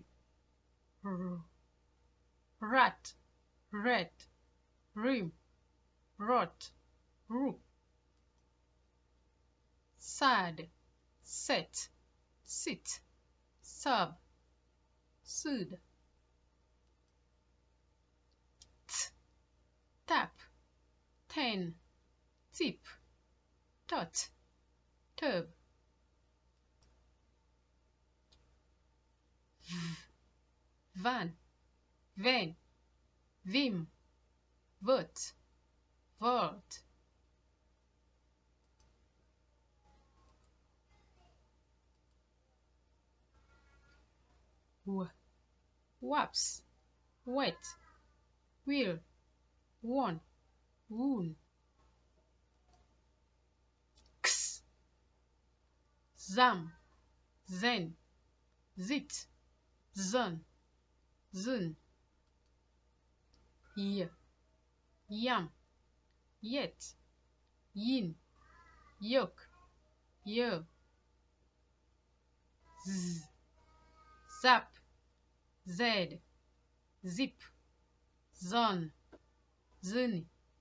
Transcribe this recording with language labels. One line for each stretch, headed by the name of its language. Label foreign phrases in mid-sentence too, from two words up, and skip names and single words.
English: R, rat, red, rim, rot, rook. Sad, set, sit, sub, sud. T, tap, ten, tip, tot, tub. V, van, ven, vim, vot, volt. W, waps, wet, will, won, woon. X, zam, zen, zit, zon, zun. Y, yam, yet, yin, yoke, yo. Z, zap, zed, zip, zon, zuni.